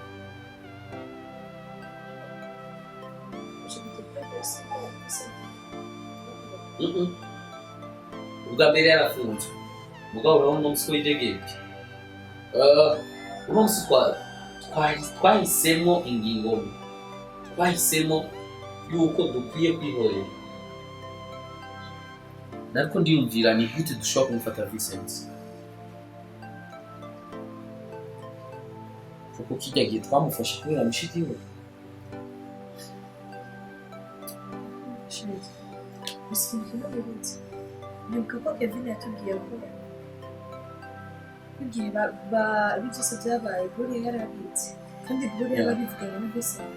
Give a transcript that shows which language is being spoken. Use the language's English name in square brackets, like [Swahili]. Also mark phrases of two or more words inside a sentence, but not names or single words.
[Rundi] ubwa mbere yarafunzwe mugabo urabona umunsi ko yidegemvye umunsi twahisemo ingingo mbi twahisemo yuko dukwiye kwihorera. Nariko ndiyumvira ni gute dushobora kumufata Vincent. Kuko kijya gihe twamufashe kubera mushiki we. Nibuka ko Kevin yatubwiye ko igihe byose byabaye Gloria yarabitse kandi Gloria yarabivuganye na Vincent.